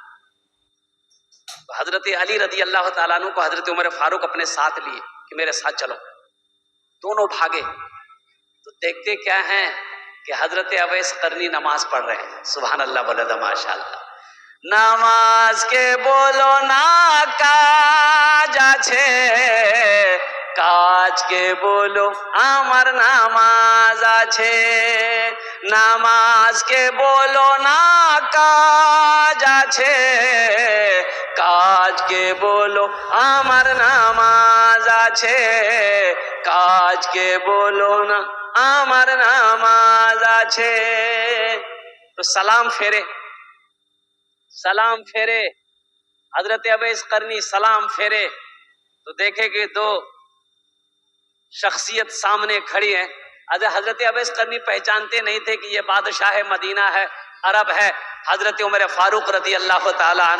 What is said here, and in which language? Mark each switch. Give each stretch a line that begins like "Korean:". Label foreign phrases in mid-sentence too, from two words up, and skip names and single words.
Urdu: تو حضرت علی رضی اللہ تعالیٰ عنہ کو حضرت عمر فاروق اپنے ساتھ لیے کہ میرے ساتھ چلو، دونوں بھاگے تو دیکھتے کیا ہیں کہ حضرت اویس قرنی نماز پڑھ رہے ہیں۔ سبحان اللہ بولے تو ماشاء اللہ۔
Bangla: নামাজ কে বলো না কাজ আছে কাজ কে বলো আমার নামাজ আছে, নামাজ কে বলো না কাজ আছে, কাজ কে বলো আমার নামাজ আছে, কাজ কে বলো না আমার নামাজ আছে।
Urdu: تو سلام پھیرے، سلام پھیرے، حضرت اویس قرنی سلام پھیرے تو دیکھے کہ دو شخصیت سامنے کھڑی ہے۔ حضرت اویس قرنی پہچانتے نہیں تھے کہ یہ بادشاہ مدینہ ہے، عرب ہے، حضرت عمر فاروق رضی اللہ تعالی عنہ۔